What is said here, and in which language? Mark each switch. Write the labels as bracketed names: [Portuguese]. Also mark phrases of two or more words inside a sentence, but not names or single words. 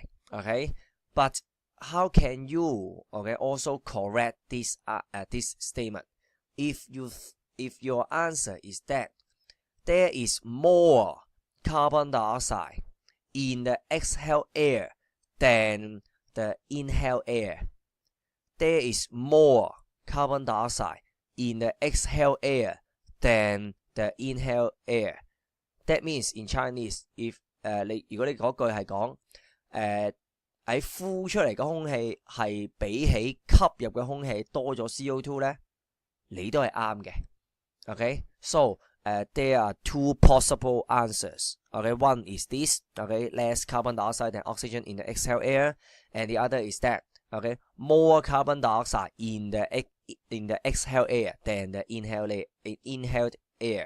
[English] Okay, but how can you okay also correct this this statement if your answer is that there is more carbon dioxide in the exhaled air than the inhaled air? There is more carbon dioxide in the exhaled air than the inhaled air. That means in Chinese, if [Cantonese] 如果你嗰句係講喺呼出嚟嘅空氣係比起吸入嘅空氣多咗 CO2 咧，你都係啱嘅。 [English] Okay, so there are two possible answers. Okay, one is this. Okay, less carbon dioxide than oxygen in the exhaled air, and the other is that okay, more carbon dioxide in the exhaled air than the inhaled air.